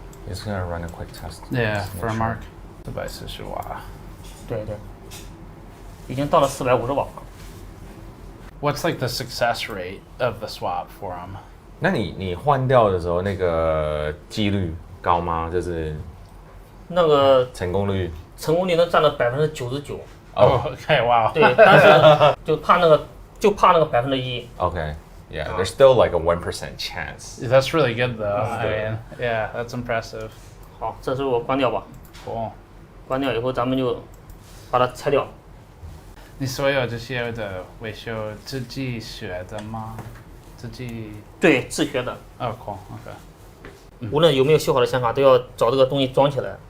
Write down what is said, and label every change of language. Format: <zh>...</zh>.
<en>It's gonna run a quick test. Yeah, for a mark.</en> <zh>440瓦。对对。已经到了450瓦。</zh> <en>What's like the success rate of the swap for them?</en> <zh>那你换掉的时候，那个几率高吗？就是那个成功率能占到99%。</zh> <en>Oh, okay, wow.</en> <zh>对，但是就怕那个1%。</zh> <en>Okay, yeah, there's still like a 1% chance. That's really good though. I mean, yeah, that's impressive.</en> <zh>好，这时候我关掉吧。</zh> <en>Cool.</en> <zh>关掉以后，咱们就把它拆掉。你所有这些的维修自己学的吗？对，自学的。</zh> <en>Oh, cool. Okay.</en> <zh>无论有没有修好的显卡，都要找这个东西装起来。</zh>